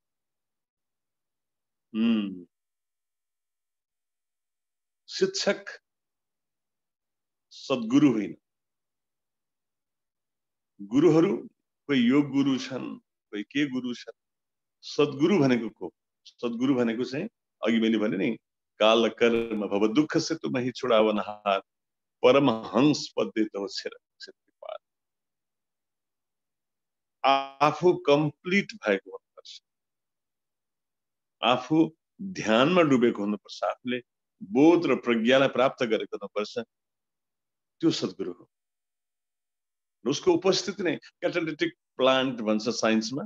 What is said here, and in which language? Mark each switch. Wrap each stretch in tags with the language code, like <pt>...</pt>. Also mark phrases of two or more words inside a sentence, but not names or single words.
<ne>शिक्षक सद्गुरु होइन। गुरुहरू कोही योग गुरु छन्, कोही के गुरु छन्। सद्गुरु भनेको को? सद्गुरु भनेको चाहिँ अघि मैले भने नि,</ne> <hi>काल कर्म भव दुःख से तुमहि छुडावनहार परमहंस पदे तव छिर पार।</hi> <ne>आफू कम्प्लिट भएको हुनुपर्छ, आफू ध्यानमा डुबेको हुनुपर्छ, आफूले बोध र प्रज्ञालाई प्राप्त गरेको हुनुपर्छ। त्यो सद्गुरु हो। उसको उपस्थिति नै</ne> <en>catalytic plant</en> <ne>भन्छ साइन्समा।</ne>